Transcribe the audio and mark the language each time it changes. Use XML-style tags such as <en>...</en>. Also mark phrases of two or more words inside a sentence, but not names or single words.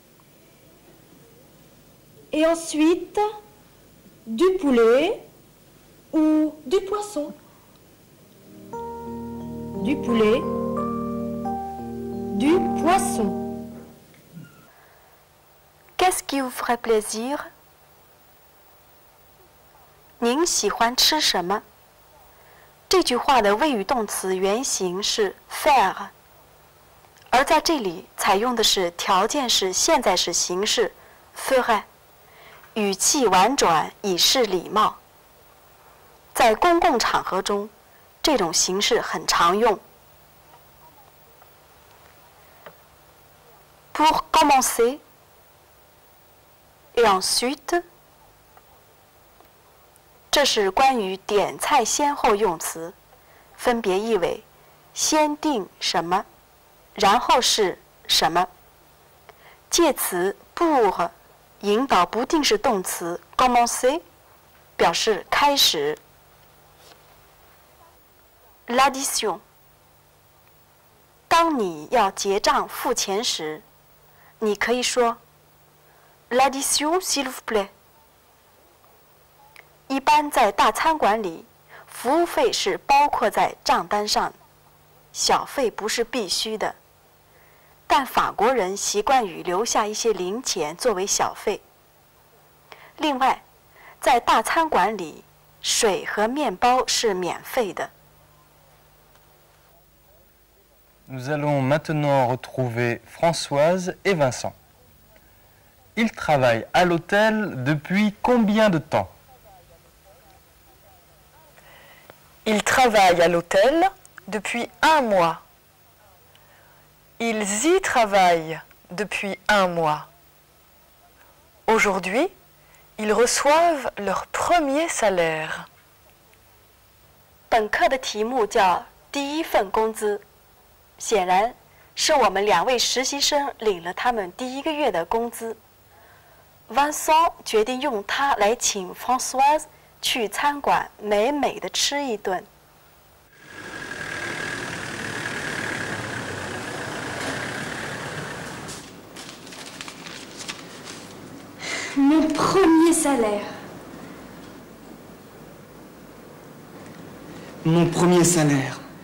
<fr>Et ensuite, du poulet ou du poisson. Du poulet, du poisson. Qu'est-ce qui vous ferait plaisir？</fr> <zh>您喜欢吃什么？这句话的谓语动词原形是 faire， 而在这里采用的是条件式现在时形式 ferait， 语气婉转以示礼貌。在公共场合中，这种形式很常用。</zh> <fr>Pour commencer, et ensuite。</fr> <zh>这是关于点菜先后用词，分别意为先定什么，然后是什么。介词 pour 引导不定式动词 commencer， 表示开始。L'addition， 当你要结账付钱时，你可以说</zh> <fr>L'addition s'il vous plaît。</fr> <zh>一般在大餐馆里，服务费是包括在账单上，小费不是必须的。但法国人习惯于留下一些零钱作为小费。另外，在大餐馆里，水和面包是免费的。</zh> <fr>Nous allons maintenant retrouver Françoise et Vincent. Ils travaillent à l'hôtel depuis combien de temps? Ils travaillent à l'hôtel depuis 1 mois. Ils y travaillent depuis 1 mois. Aujourd'hui, ils reçoivent leur premier salaire.</fr> <zh>本课的题目叫“第一份工资”，显然是我们2位实习生领了他们第1个月的工资。Vincent 决定用它来请 Françoise 去餐馆美美的吃一顿。</zh> <fr>Mon premier salaire. Mon premier salaire.</fr>